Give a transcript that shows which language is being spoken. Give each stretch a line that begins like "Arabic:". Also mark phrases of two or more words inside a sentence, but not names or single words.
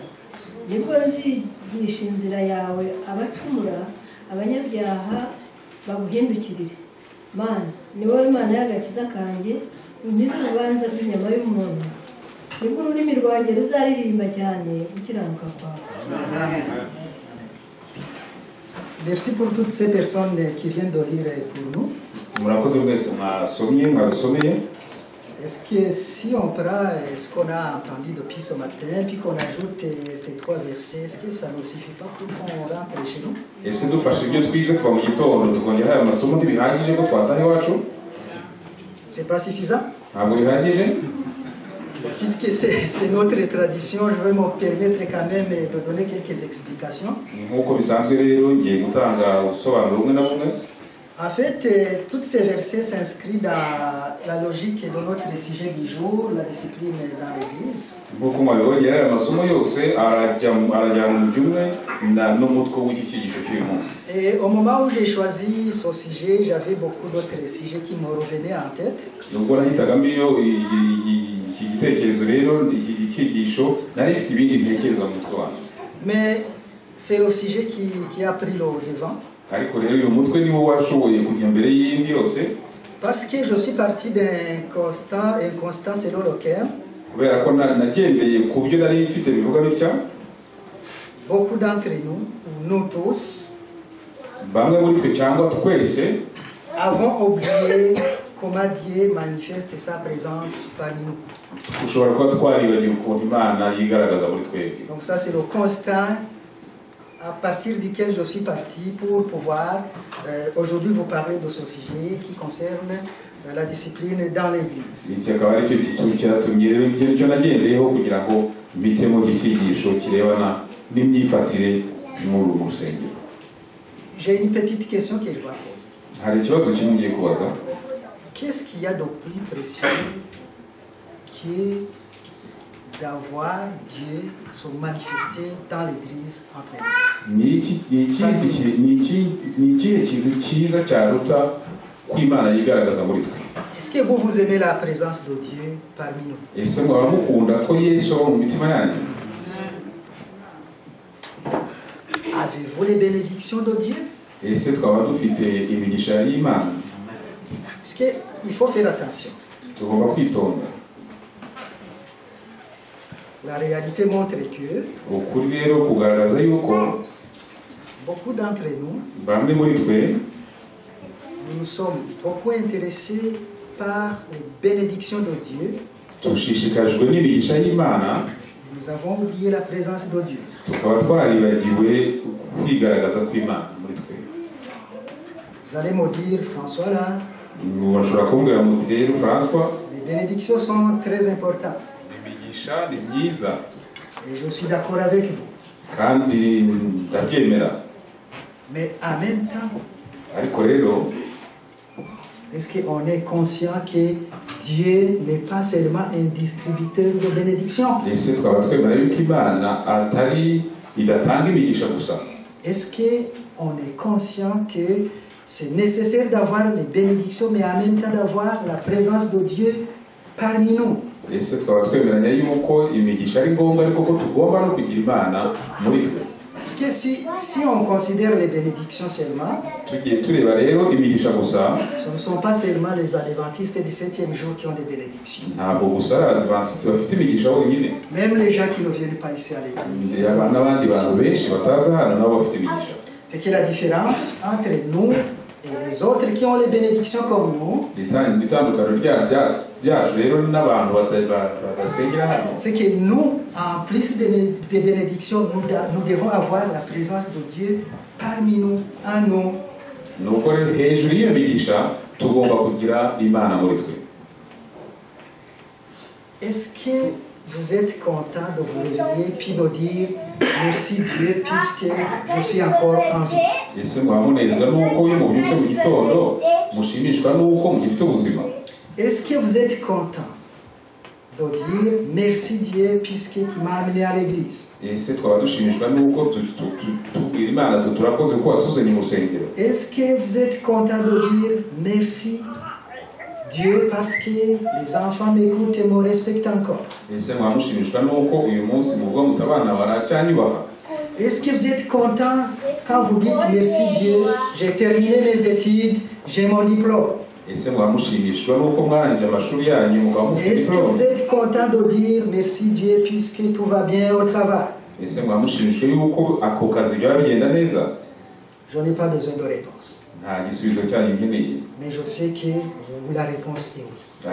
Kinyarwanda: Nibwo nzigisha inzira yawe abacumura abanyabyaha baguhindukirire. Mana ni wowe Mana y'agakiza kanjye unkize urubanza rw'inyama y'umuntu. Nibwo ururimi rwanjye ruzaririmba cyane gukiranuka kwawe.
French: Merci pour toutes ces personnes qui viennent de lire pour nous.
Kinyarwanda: murakoze mwese mwadusomeye.
French: Est-ce que si on prend ce qu'on a entendu depuis ce matin, puis qu'on ajoute ces 3 versets, est-ce que ça ne suffit pas pour qu'on rentre chez nous?
Kinyarwanda: ese dufashe ibyo twize kuva mu gitondo tukongera aya masomo ntibihagije ko twataha iwacu?
French: C'est pas suffisant?
Kinyarwanda: ntabwo bihagije.
French: Puisque c'est notre tradition, je vais me permettre quand même de donner quelques explications.
Kinyarwanda: nk'uko bisanzwe rero ngiye gutanga ubusobanuro bumwe na bumwe.
French: En fait, tous ces versets s'inscrivent dans la logique de notre sujet du jour, la discipline dans l'Église.
Kinyarwanda: nk'uko mwabibonye aya masomo yose arajyana mu byumwe n'umutwe w'icyigisho cy'uyu munsi.
French: Et au moment où j'ai choisi ce sujet, j'avais beaucoup d'autres sujets qui me revenaient en tête.
Kinyarwanda: nubwo nahitagamo iyo iki gitekerezo rero icyigisho nari ifite ibindi bitekerezo mu mutwe wanjye.
French: Mais c'est le sujet qui a pris le devant.
Kinyarwanda: ariko rero uyu mutwe niwo washoboye kujya mbere y'indi yose.
French: Parce que je suis parti d'un constat selon lequel
Kinyarwanda: kubera ko nagendeye ku byo nari mfite bivuga bitya.
French: beaucoup d'entre nous tous,
Kinyarwanda: bamwe muri twe cyangwa twese
French: avons oublié comment Dieu manifeste sa présence parmi nous.
Kinyarwanda: ushobora kuba twaribagiwe ukuntu Imana yigaragaza muri twebwe.
French: Donc ça c'est le constat à partir duquel je suis parti pour pouvoir aujourd'hui vous parler de ce sujet qui concerne la discipline dans l'Église.
Kinyarwanda: iki akaba ari cyo kintu cyatumye rero icyo nagendeyeho kugira ngo mbitemo iki cyigisho kirebana n'imyifatire muri uru rusengero.
French: J'ai une petite question que je vais poser.
Kinyarwanda: hari ikibazo kimwe ngiye kubaza.
French: Qu'est-ce qu'il y a de plus précieux que d'avoir Dieu se manifester dans l'Église entre nous?
Kinyarwanda: ni ikihe kintu cyiza cyaruta ko Imana yigaragaza muri twe?
French: Est-ce que vous aimez la présence de Dieu parmi nous?
Kinyarwanda: ese mwaba mukunda ko Yesu aba mu mitima yanyu?
French: Avez-vous les bénédictions de Dieu?
Kinyarwanda: ese twaba dufite imigisha y'Imana?
French: Parce qu'il faut faire attention.
Kinyarwanda: tugomba kwitonda.
French: La réalité montre que
Kinyarwanda: ukuri rero kugaragaza yuko
French: beaucoup d'entre nous,
Kinyarwanda: bamwe muri twe
French: nous sommes beaucoup intéressés par les bénédictions de Dieu.
Kinyarwanda: dushishikajwe n'imigisha y'Imana,
French: Et nous avons oublié la présence de Dieu.
Kinyarwanda: tukaba twaribagiwe kwigaragaza kw'Imana muri twe.
French: Vous allez me dire, François, là,
Kinyarwanda: bashobora kumbwira muti rero François,
French: les bénédictions sont très importantes.
Kinyarwanda: imigisha ni myiza
French: Et je suis d'accord avec vous.
Kinyarwanda: kandi ndabyemera.
French: Mais en même temps,
Kinyarwanda: ariko rero
French: est-ce qu'on est conscient que Dieu n'est pas seulement un distributeur de bénédictions?
Kinyarwanda: ese twaba twemera yuko Imana idatanga imigisha gusa?
French: Est-ce qu'on est conscient que c'est nécessaire d'avoir les bénédictions, mais en même temps d'avoir la présence de Dieu parmi nous?
Kinyarwanda: ese twaba twemeranya yuko imigisha ari ngombwa ariko ko tugomba no kugira Imana muri twe?
French: Parce que si on considère les bénédictions seulement,
Kinyarwanda: tugiye tureba rero imigisha gusa,
French: ce ne sont pas seulement les adventistes du 7e jour qui ont des bénédictions.
Kinyarwanda: ntabwo gusa ari Abadiventisti bafite imigisha bonyine.
French: Même les gens qui ne viennent pas ici à l'église.
Kinyarwanda: n'abandi bantu benshi bataza hano nabo bafite imigisha.
French: C'est que la différence entre nous Et les autres qui ont les bénédictions comme nous,
Kinyarwanda: itandukano ryacu rero n'abantu badasengera hano,
French: c'est que nous, en plus des bénédictions, nous devons avoir la présence de Dieu parmi nous, en nous.
Kinyarwanda: nuko rero hejuru y'iyo migisha tugomba kugira Imana muri twe.
French: Est-ce que vous êtes content de vous réveiller puis de dire merci Dieu puisque je suis encore en vie?
Kinyarwanda: Ese mwamunezwa nuko iyo mubyutse mu gitondo mushimishwa nuko mugifite ubuzima?
French: Est-ce que vous êtes content de dire merci Dieu puisque tu m'as amené à l'église?
Kinyarwanda: Ese twaba dushimishwa nuko tubwira Imana turakoze ko watuzanye mu rusengero?
French: Est-ce que vous êtes content de dire merci Dieu parce que les enfants m'écoutent et me respectent encore?
Kinyarwanda: Ese mwamushimishwa nuko uyu munsi muvuga muti abana baracyanyubaha?
French: Est-ce que vous êtes content quand vous dites merci Dieu, j'ai terminé mes études, j'ai mon diplôme?
Kinyarwanda: Ese mwamushimishwa nuko mwarangije amashuri yanyu mukaba mufite
French: Est-ce que diplôme? vous êtes content de dire merci Dieu puisque tout va bien au travail?
Kinyarwanda: Ese mwamushimishwa yuko ako kazi byaba bigenda neza?
French: Je n'ai pas besoin de réponse.
Kinyarwanda: Nta gisubizo cyanyu nkeneye,
French: Mais je sais que la réponse est oui.